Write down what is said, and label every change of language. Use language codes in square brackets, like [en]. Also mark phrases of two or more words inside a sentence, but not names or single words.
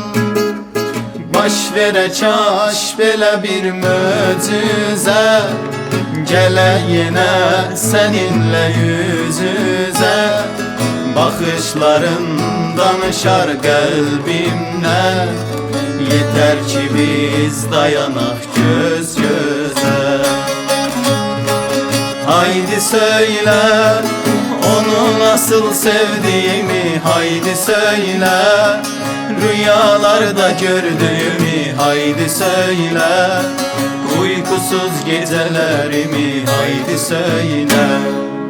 [az] Baş verə kaş belə bir möcüzə, gələ yenə səninlə yüz-üzə. Baxışların danışar qəlbimlə, yetər ki biz dayanaq göz-gözə. [tr] Haydi söyle onu nasıl sevdiğimi, haydi söyle rüyalarda gördüğümü, haydi söyle uykusuz gecelerimi, haydi söyle.